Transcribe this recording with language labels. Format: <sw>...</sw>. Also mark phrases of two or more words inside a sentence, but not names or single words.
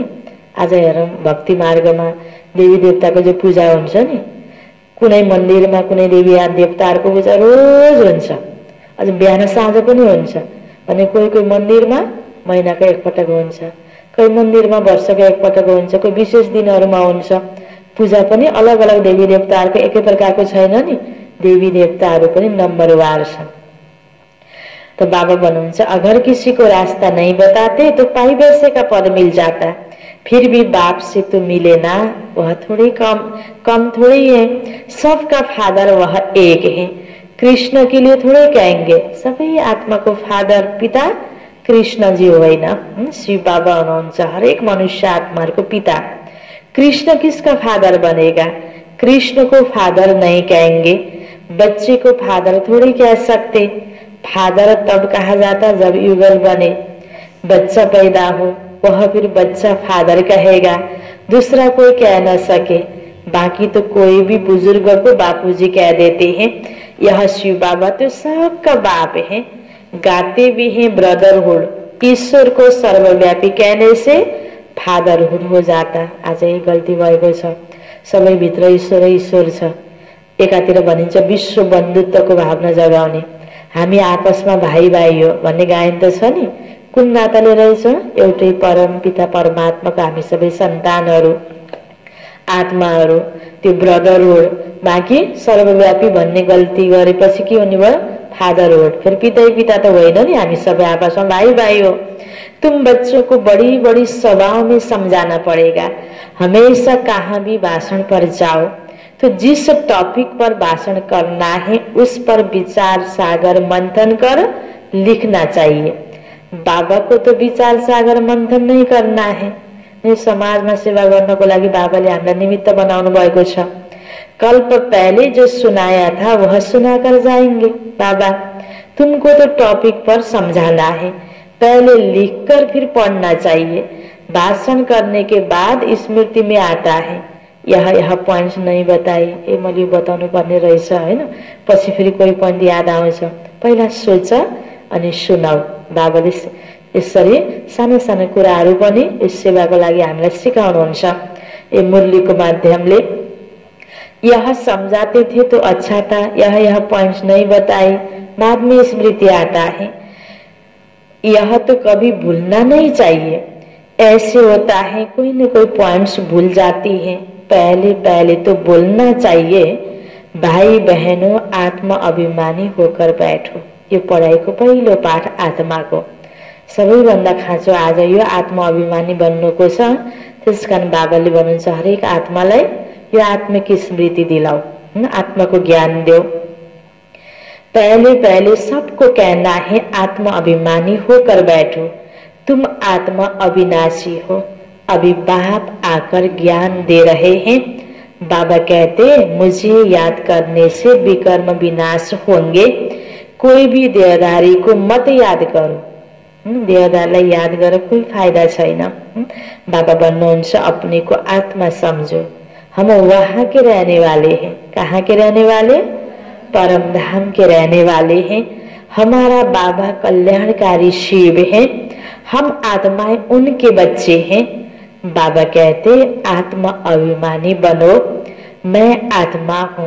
<ne>आज हेरौँ भक्ति मार्गमा देवी देवताको जो पूजा हुन्छ नि, कुनै मन्दिरमा कुनै देवी देवताहरूको पूजा रोज हुन्छ, अझ बिहान साँझ पनि हुन्छ भने कोही कोही मन्दिरमा महिनाको एकपटक हुन्छ, कोही मन्दिरमा वर्षको एकपटक हुन्छ, कोही विशेष दिनहरूमा हुन्छ। पूजा पनि अलग अलग देवी देवताहरूको एकै प्रकारको छैन नि, देवी देवताहरू पनि नम्बरवार छन्।</ne> <hi>तो बाबा भन्नुहुन्छ अगर किसी को रास्ता नहीं बताते तो पाई वैसे का पद मिल जाता, फिर भी बाप से तो मिले ना, वह थोड़ी कम थोड़ी है, सबका फादर वह एक है, कृष्ण के लिए थोड़े कहेंगे</hi> <ne>सबै आत्मा को फादर पिता कृष्ण जी होइन। शिव बाबा हुनुहुन्छ हरेक मनुष्य आत्माहरूको पिता।</ne> <hi>कृष्ण किसका फादर बनेगा? कृष्ण को फादर नहीं कहेंगे, बच्चे को फादर थोड़ी कह सकते। फादर तब कहा जाता जब युगल बने, बच्चा पैदा हो वह फिर बच्चा फादर कहेगा, दूसरा कोई कह न सके। बाकी तो कोई भी बुजुर्ग को बापूजी कह देते हैं। यह शिव बाबा तो सबका बाप है, गाते भी हैं ब्रदरहुड। ईश्वर को सर्वव्यापी कहने से फादरहुड हो जाता।</hi> <ne>आज यही गल्ती भएको छ, सबैभित्र ईश्वर ईश्वर छ। एकातिर भनिन्छ विश्व बन्धुत्वको भावना जगाउने, हामी आपसमा भाइ भाइ हो भन्ने गायन त छ नि। कुन नाताले रहेछ? एउटै परम पिता परमात्माको हामी सबै सन्तानहरू आत्माहरू, त्यो ब्रदरहुड। बाँकी सर्वव्यापी भन्ने गल्ती गरेपछि के हुने भयो? फादरहुड। फिर पिता पिता त होइन नि, हामी सबै आपसमा भाइ भाइ हो।</ne> <hi>तुम बच्चों को बड़ी बड़ी सभाओं में समझाना पड़ेगा, हमेशा कहाँ भी भाषण पर जाओ तो जिस टॉपिक पर भाषण करना है उस पर विचार सागर मंथन कर लिखना चाहिए। बाबा को तो विचार सागर मंथन नहीं करना है।</hi> <ne>समाजमा सेवा गर्नको लागि बाबाले हामीलाई निमित्त बनाउनु भएको छ।</ne> <hi>कल्प पहले जो सुनाया था वह सुनाकर जाएंगे। बाबा तुमको तो टॉपिक पर समझाना है, पहले लिखकर फिर पढ़ना चाहिए। भाषण करने के बाद स्मृति में आता है। यह पॉइंट्स नहीं बताए,</hi> <ne>ए मैले बताउनु पर्ने रहेछ हैन, पछि फेरि कोही पॉइन्ट याद आउँछ। पहिला सोच अनि सुनाऊ। बाबाले यसरी सानो सानो कुराहरू पनि यस सेवाको लागि हामीलाई सिकाउनुहुन्छ। ए मुरलीको माध्यमले</ne> <hi>यह समझाते थे तो अच्छा था, यह पॉइंट्स नहीं बताए, बाद में स्मृति आता है। यह तो कभी भूलना नहीं चाहिए। ऐसे होता है कोई न कोई पॉइंट्स भूल जाती है, पहले पहले तो बोलना चाहिए। भाई बहनों आत्मा अभिमानी होकर बैठो।</hi> <ne>यो पढाइको पहिलो पाठ आत्माको। सबैभन्दा खाँचो आज यो आत्मा अभिमानी बन्नुको छ। त्यसकारण बाबाले भन्नुहुन्छ हरेक आत्मालाई यो आत्मिक स्मृति दिलाऊ,</ne> <hi>आत्मा को ज्ञान दो। पहले पहले सबको कहना है आत्मा अभिमानी होकर बैठो, तुम आत्मा अविनाशी हो। अभी बाप आकर ज्ञान दे रहे हैं। बाबा कहते मुझे याद करने से विकर्म विनाश होंगे, कोई भी देहधारी को मत याद करो।</hi> <ne>देहधारीलाई याद गरेर कोही फाइदा छैन।</ne> <hi>बाबा भन्नुहुन्छ अपने को आत्मा समझो, हम वहाँ के रहने वाले हैं। कहाँ के रहने वाले? परम धाम के रहने वाले हैं। हमारा बाबा कल्याणकारी शिव है, हम आत्माएं उनके बच्चे हैं। बाबा कहते आत्मा अभिमानी बनो, मैं आत्मा हूँ।</hi>